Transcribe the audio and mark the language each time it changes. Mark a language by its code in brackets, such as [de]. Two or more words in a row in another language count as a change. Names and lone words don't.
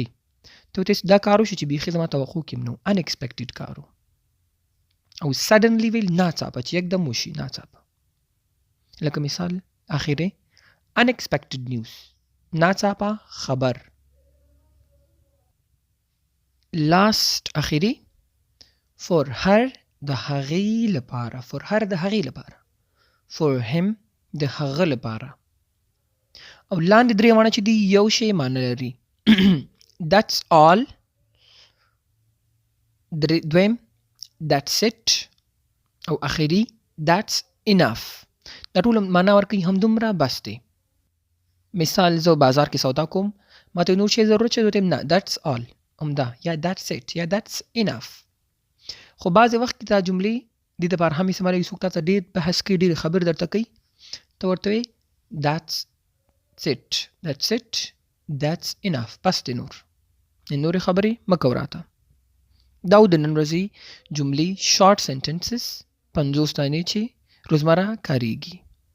[ps] ته ورته دا کار وشو چې بیخي زما توقع کې نه و unexpected کار و. او suddenly ویل ناڅاپه چې یکدم وشي ناڅاپه. لکه مثال اخیری [en] unexpected news [ps] ناڅاپه خبر. last اخیری [en] for her [ps] د هغې لپاره. [en] for her [ps] د هغې لپاره. [en] for him [ps] د هغه لپاره. او لاندې درې معنی چې دی یو شی معنی لري. [en] That's all. دویم that's it. [ps] او اخیری [en] that's enough. [ps] دا ټول معنا ورکوي همدومره بس دی. مثال زه بازار کې سودا کوم ماته نور شی ضرورت شي دوتم نه [en] that's all [ps] همدا یا [en] that's it [ps] یا [en] that's enough. [ps] خو بعضې وخت کې دا جملې دې دپاره هم استعمالوي څوک تاسو ډېر بحث کوي ډېر خبرې درته کوي ته ورته وایې [en] that's it that's enough [ps] بس دی نورې خبرې مه کوه راته. دا د نن ورځې جملې [en] short sentences [ps] 50 دانې چې روزمره کاریږي.